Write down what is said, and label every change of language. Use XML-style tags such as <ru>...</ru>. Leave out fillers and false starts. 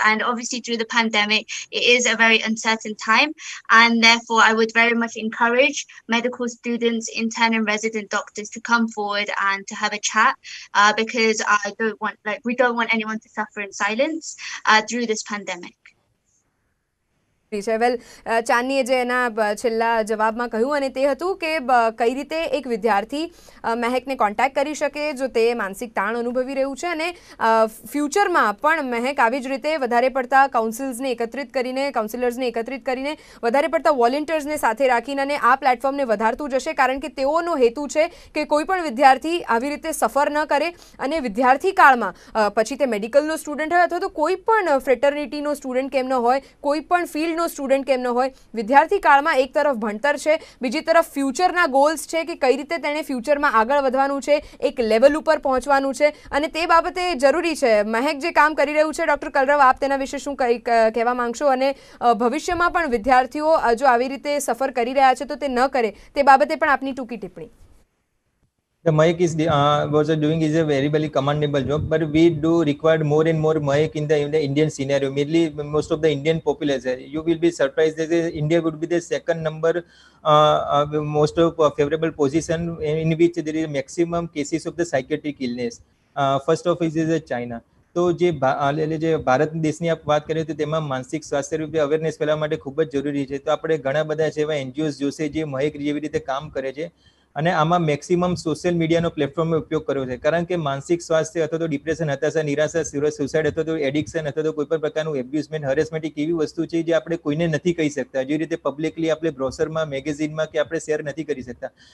<en>And obviously through the pandemic, it is a very uncertain time, and therefore I would very much encourage medical students, intern and resident doctors to come forward and to have a chat, because we don't want anyone to suffer in silence through this pandemic.</en> <gu>વેલ, ચાંદનીએ જે એના છેલ્લા જવાબમાં કહ્યું અને તે હતું કે કઈ રીતે એક વિદ્યાર્થી મહેકને કોન્ટેક્ટ કરી શકે જો તે માનસિક તાણ અનુભવી રહ્યું છે, અને ફ્યુચરમાં પણ મહેક આવી જ રીતે વધારે પડતા કાઉન્સિલર્સને એકત્રિત કરીને વધારે પડતા વોલેન્ટિયર્સને સાથે રાખીને અને આ પ્લેટફોર્મને વધારતું જશે, કારણ કે તેઓનો હેતુ છે કે કોઈ પણ વિદ્યાર્થી આવી રીતે સફર ન કરે, અને વિદ્યાર્થી કાળમાં પછી તે મેડિકલનો સ્ટુડન્ટ હોય અથવા તો કોઈ પણ ફ્રેટર્નિટીનો સ્ટુડન્ટ કેમ ન હોય, કોઈ પણ ફિલ્ડ સ્ટુડન્ટ કેમ ન હોય, વિદ્યાર્થી કાળમાં એક તરફ ભણતર છે, બીજી તરફ ફ્યુચરના ગોલ્સ છે કે કઈ રીતે તેણે ફ્યુચરમાં આગળ વધવાનું છે, એક લેવલ ઉપર પહોંચવાનું છે, અને તે બાબતે જરૂરી છે. મહેક જે કામ કરી રહ્યું છે, ડૉક્ટર કલરવ, આપ તેના વિશે શું કહેવા માંગશો, અને ભવિષ્યમાં પણ વિદ્યાર્થીઓ જો આવી રીતે સફર કરી રહ્યા છે તો તે ન કરે તે બાબતે પણ આપની ટૂંકી ટિપ્પણી.</gu> <en>The Mahek was doing is a very, very commendable job, but we do require more and more Mahek in the Indian scenario. Mainly, most of the Indian population, you will be surprised that India would be the second number, most of favorable position in which there is maximum cases of the psychiatric illness. First of is China.</en> <gu>તો જે ભારત દેશની આપ વાત કરીએ તો તેમાં માનસિક સ્વાસ્થ્ય રૂપે અવેરનેસ ફેલાવવા માટે ખૂબ જ જરૂરી છે. તો આપણે ઘણા બધા છે એવા એનજીઓઝ જોશે જે મહેક જેવી રીતે કામ કરે છે, અને આમાં મેક્સિમમ સોશિયલ મીડિયાનો પ્લેટફોર્મનો ઉપયોગ કર્યો છે, કારણ કે માનસિક સ્વાસ્થ્ય અથવા તો ડિપ્રેશન, હતાશા, નિરાશા, સુસાઇડ અથવા તો એડિક્શન અથવા તો કોઈ પણ પ્રકારનું એબ્યુઝમેન્ટ, હરેસમેન્ટ એક એવી વસ્તુ છે જે આપણે કોઈને નથી કહી શકતા, જે રીતે પબ્લિકલી આપણે બ્રોશરમાં, મેગેઝિનમાં કે આપણે શેર નથી કરી શકતા.</gu>